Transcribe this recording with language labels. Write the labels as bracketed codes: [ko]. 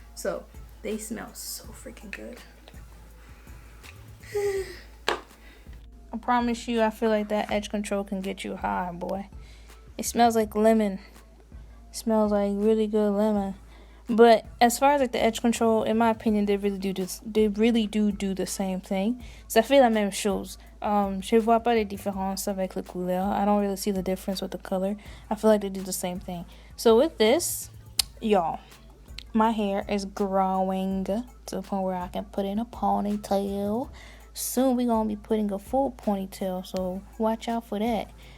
[en] So they smell so freaking good. I promise you, I feel like that edge control can get you high, boy. It smells like lemon. It smells like really good lemon. But as far as like the edge control, in my opinion, they really do the same thing. [fr] Ça fait la même chose. Je vois pas les différences avec les couleurs. [en] I don't really see the difference with the color. I feel like they do the same thing. So with this, y'all, my hair is growing to the point where I can put in a ponytail. Soon we're gonna be putting a full ponytail, so watch out for that.